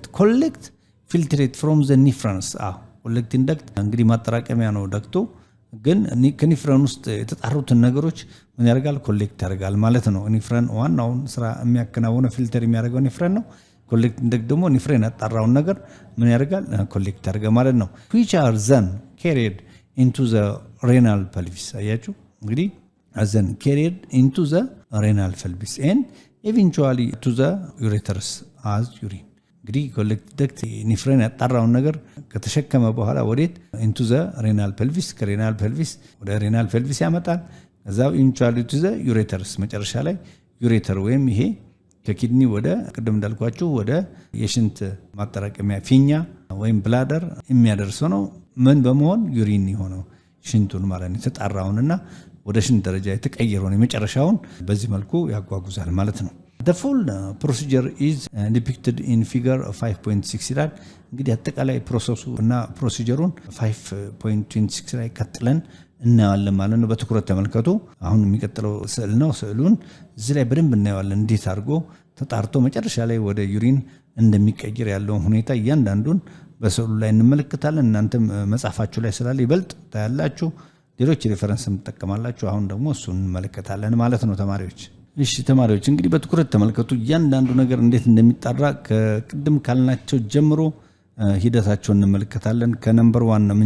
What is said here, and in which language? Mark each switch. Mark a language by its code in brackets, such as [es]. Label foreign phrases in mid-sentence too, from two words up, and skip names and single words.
[en] collect filtrate from the nephrons። collecting duct [am] እንግዲህ ማጠራቀሚያ ነው ደክቶ ግን ከኒፍረን ውስጥ የተጣሩትን ነገሮች ምን ያደርጋል ኮሌክት ያደርጋል ማለት ነው። ኒፍረን ዋናውን ስራ የሚያከናውነው ፊልተር የሚያደርገው ኒፍረን ነው። [en] collecting duct [am] ደግሞ ኒፍረን ያጣራውን ነገር ምን ያደርጋል ኮሌክት ያደርጋል ማለት ነው። [en] which are then carried into the renal pelvis። [am] አያችሁ እንግዲህ [en] then carried into the renal pelvis and eventually to the ureters as urine። እንግዲህ collecting duct [am] ኒፍረን ያጣራውን ነገር ከተሸከመ በኋላ ወዴት [en] into the renal pelvis ከሬናል [am] ፔልቪስ ወደ [en] renal pelvis [am] ያመጣል። ከዛው [en] eventually to the ureters [am] መጨረሻ ላይ ዩሬተር ወይም ይሄ ከኪድኒ ወደ ቅድም እንዳልኳችሁ ወደ የሽንት ማጠራቀሚያ ፊኛ ወይም ብላደር የሚያደርሰው ነው። ምን በመሆን ዩሪን የሆነው ሽንቱን ማለት ነው የተጣራውንና ወደ ሽንት ደረጃ የተቀየረውን የመጨረሻውን በዚህ መልኩ ያጓጉዛል ማለት ነው። [en] The full procedure is depicted in figure 5.6 [am] ይላል። እንግዲህ አጠቃላይ ፕሮሰሱ እና ፕሮሲጀሩን 5.26 ላይ ቀጥለን እናያለን ማለት ነው። በትኩረት ተመልከቱ። አሁን የሚቀጥለው ስዕል ነው። ስዕሉን እዚህ ላይ በደንብ እናየዋለን። እንዴት አድርጎ ተጣርቶ መጨረሻ ላይ ወደ ዩሪን እንደሚቀየር ያለውን ሁኔታ እያንዳንዱን በስዕሉ ላይ እንመለከታለን። እናንተም መጻፋችሁ ላይ ስላለ ይበልጥ ታያላችሁ። ሌሎች ሪፈረንስ ተጠቀማላችሁ። አሁን ደግሞ እሱን እንመለከታለን ማለት ነው ተማሪዎች። እሺ ተማሪዎች እንግዲህ በትኩረት ተመልከቱ። እያንዳንዱ ነገር እንዴት እንደሚጣራ ከቅድም ካልናቸው ጀምሮ ሂደታቸውን እንመለከታለን። ከነምበር 1 ምን